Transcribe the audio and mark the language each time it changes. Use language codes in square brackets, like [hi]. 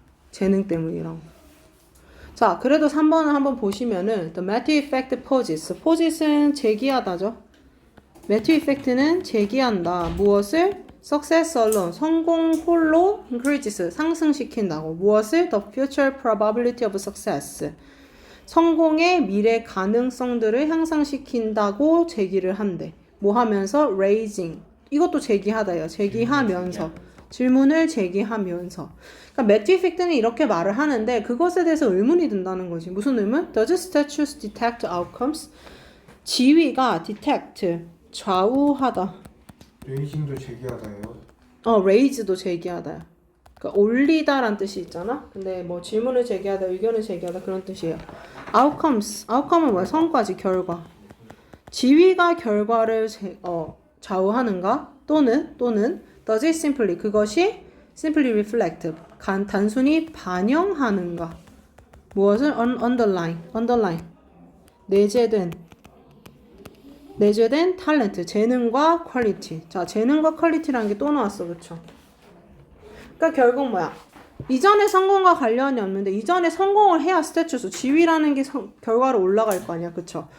[ko] 재능 때문이라고. 자, 그래도 3번을 한번 보시면은 [en] The Matthew Effect poses. [ko] poses는 제기하다죠. Matthew Effect는 제기한다. 무엇을? [en] Success alone. [ko] 성공 홀로 [en] increases. [ko] 상승시킨다고. 무엇을? [en] The future probability of success. [ko] 성공의 미래 가능성들을 향상시킨다고 제기를 한대. 뭐 하면서? Raising. 이것도 제기하다요. 제기하면서. 질문을 제기하면서. 그러니까 매튜 이펙트는 이렇게 말을 하는데 그것에 대해서 의문이 든다는 거지. 무슨 의문? [en] Does statues detect outcomes? [ko] 지위가 detect, 좌우하다. 레이징도 제기하다예요. raise도 제기하다야. 그러니까 올리다란 뜻이 있잖아. 근데 뭐 질문을 제기하다, 의견을 제기하다 그런 뜻이에요. outcome은 뭐야? 성과지, 결과. 지위가 결과를 좌우하는가? 또는 [en] does it simply, [ko] 그것이 [en] simply reflect, [ko] 단순히 반영하는가? 무엇을? underline, 내재된 talent, 재능과 퀄리티. 자, 재능과 퀄리티라는 게 또 나왔어, 그쵸? 그러니까 결국 뭐야? 이전의 성공과 관련이 없는데 이전에 성공을 해야 스태츄스, 지위라는 게 결과로 올라갈 거 아니야, 그쵸?